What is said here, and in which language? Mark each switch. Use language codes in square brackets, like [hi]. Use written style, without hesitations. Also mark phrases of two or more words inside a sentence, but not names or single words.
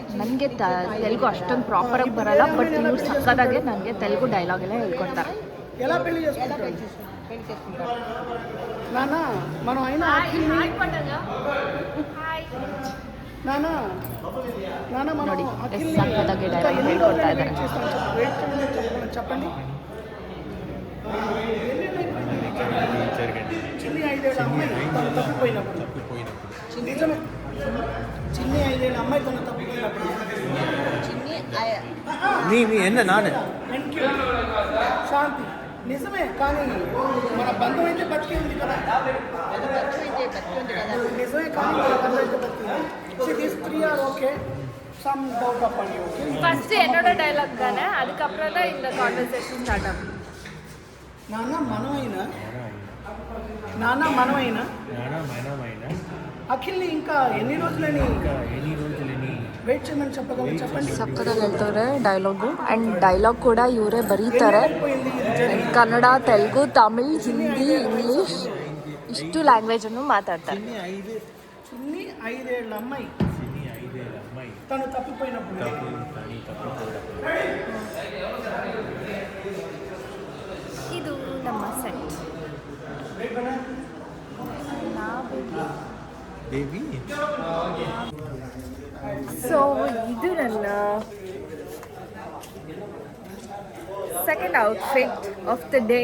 [kn] ನನಗೆ ತೆಲುಗು ಅಷ್ಟೊಂದು ಪ್ರಾಪರಾಗಿ ಬರಲ್ಲ, ಬಟ್ ಇವ್ರು ಸಕ್ಕದಾಗೆ ನನಗೆ ತೆಲುಗು ಡೈಲಾಗ್ ಎಲ್ಲ ಹೇಳ್ಕೊಡ್ತಾರೆ. ನೋಡಿ ಎಷ್ಟು ಸಕ್ಕದಾಗೆ ಡೈಲಾಗ್ ಹೇಳ್ಕೊಡ್ತಾ ಇದ್ದಾರೆ. [te] చిన్ని 5 అమ్మాయి తను తప్పిపోయినప్పుడు చిన్ని 5 అమ్మాయి తను తప్పిపోయినప్పుడు శాంతి నిజమే, కానీ మన బంధం అయితే బతికి ఉంది కదా. నిజమే, కానీ మన బంధం అయితే బతికి. [en] three are okay, some doubt అప్పండి. [ta] ஃபர்ஸ்ட் என்னோட டைலாக் தானே, அதுக்கப்புறம் தான் இந்த கான்வர்சேஷன் ஸ்டார்ட் ஆகும். [te] నాన్న మనమైనా అఖిల్ని ఇంకా ఎన్ని రోజులని ವೇಟ್ చేయమని చెప్పండి. [kn] ಸಕ್ಕದಾಗಿ ಹೇಳ್ತಾರೆ ಡೈಲಾಗು. ಆ್ಯಂಡ್ ಡೈಲಾಗ್ ಕೂಡ ಇವರೇ ಬರೀತಾರೆ. ಕನ್ನಡ, ತೆಲುಗು, ತಮಿಳ್, ಹಿಂದಿ, ಇಂಗ್ಲೀಷ್ ಇಷ್ಟು ಲ್ಯಾಂಗ್ವೇಜನ್ನು ಮಾತಾಡ್ತಾರೆ. [te] చిన్ని 5 ఏళ్ల అమ్మాయి తను తప్పిపోయినప్పుడు [kn] ಇದು ನಮ್ಮ ಸೆಟ್. ಸೊ ಇದು ನನ್ನ [en] second outfit of the day.